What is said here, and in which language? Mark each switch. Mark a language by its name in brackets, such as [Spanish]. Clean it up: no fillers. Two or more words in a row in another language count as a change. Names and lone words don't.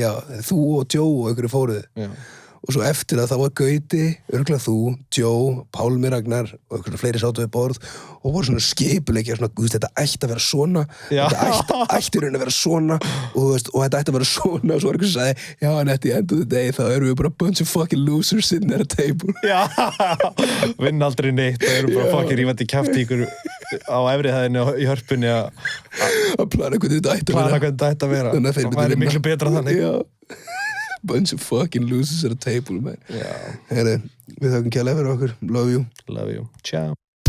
[Icelandic] Já, þú og Joe og einhverju fóruðu. Já. Og svo eftir að það var Gauti, örugglega þú, Joe, Pálmi Ragnar og einhverju fleiri sátu við borð og voru svona skipuleikja, svona, þetta ætti að vera svona, þetta ætti raun að vera svona og þetta ætti að vera svona og svo var einhver sem sagði, já, en [English] at the end of the day [Icelandic] þá erum við bara [English] a bunch of fucking losers sitting at a table. [Icelandic] Já, vinn aldrei neitt og erum bara fucking rífandi kjafti ykkur á efri hæðinni í hörpunni að plana hvernig þetta ætti að vera. Það væri miklu betra þannig. Já. [English] Bunch of fucking losers at a table, man. [Icelandic] Já. Herri, við þakkum kærlega fyrir okkur. [English] Love you. Love you. Ciao.